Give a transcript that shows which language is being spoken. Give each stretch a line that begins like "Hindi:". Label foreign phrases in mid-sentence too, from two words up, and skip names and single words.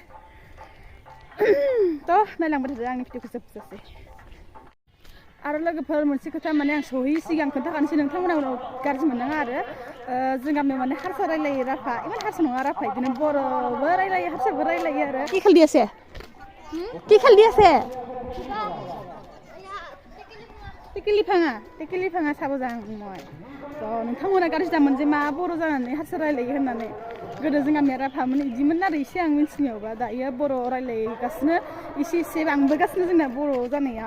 Bodo: नायलांबाय थादो आंनि भिडिअखौ जोबजासे. आरो लोगोफोर मोनसे खोथा माने आं सहैयै सिगां खोन्थाखानोसै नोंथांमोना उनाव गाज्रि मोननाङा आरो जों गामियाव माने हारसा रायलायो राभा इमान हारसा नङा राभा बिदिनो बर'बो रायलायो हारसाबो रायलायो आरो
Assamese: কি খেল দি আছে
Bodo: टेकेलि फाङा साबो जां মই नोंथांमोना गाज्रि दामोन जे मा बर' जानानै हारसा रायलायो होननानै. गोदो जों गामिया राभामोन बिदिमोन आरो एसे आं मिथिनायावबा दायो बर' रायलायगासिनो एसे बांबोगासिनो जोंना बर' जानाया.